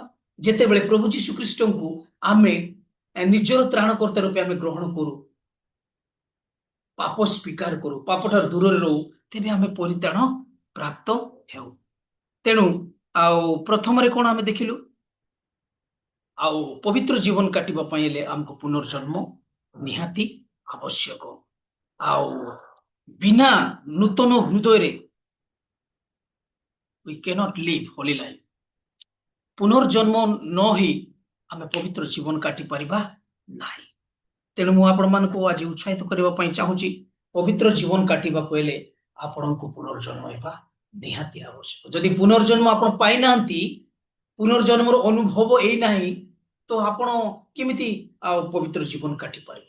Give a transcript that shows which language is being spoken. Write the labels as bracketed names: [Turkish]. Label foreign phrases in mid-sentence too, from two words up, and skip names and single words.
[Odia] ଯେତେବେଳେ ପ୍ରଭୁ ଯୀଶୁ ଖ୍ରୀଷ୍ଟଙ୍କୁ ଆମେ ନିଜର ତ୍ରାଣକର୍ତ୍ତା ରୂପେ ଆମେ ଗ୍ରହଣ କରୁ, ପାପ ସ୍ୱୀକାର କରୁ, ପାପଠାରୁ ଦୂରରେ ରହୁ, ତେବେ ଆମେ ପରିତ୍ରାଣ ପ୍ରାପ୍ତ ହେଉ। ତେଣୁ ଆଉ ପ୍ରଥମରେ କଣ ଆମେ ଦେଖିଲୁ? ଆଉ ପବିତ୍ର ଜୀବନ କାଟିବା ପାଇଁ ହେଲେ ଆମକୁ ପୁନର୍ଜନ୍ମ ନିହାତି ଆବଶ୍ୟକ। ଆଉ ବିନା ନୂତନ ହୃଦୟରେ [English] we cannot live holy life। [Odia] ପୁନର୍ଜନ୍ମ ନ ହେଇ ଆମେ ପବିତ୍ର ଜୀବନ କାଟି ପାରିବା ନାହିଁ। ତେଣୁ ମୁଁ ଆପଣମାନଙ୍କୁ ଆଜି ଉତ୍ସାହିତ କରିବା ପାଇଁ ଚାହୁଁଛି, ପବିତ୍ର ଜୀବନ କାଟିବାକୁ ହେଲେ ଆପଣଙ୍କୁ ପୁନର୍ଜନ୍ମ ହେବା ନିହାତି ଆବଶ୍ୟକ। ଯଦି ପୁନର୍ଜନ୍ମ ଆପଣ ପାଇନାହାନ୍ତି, ପୁନର୍ଜନ୍ମର ଅନୁଭବ ଏଇ ନାହିଁ, ତ ଆପଣ କେମିତି ଆଉ ପବିତ୍ର ଜୀବନ କାଟି ପାରିବେ?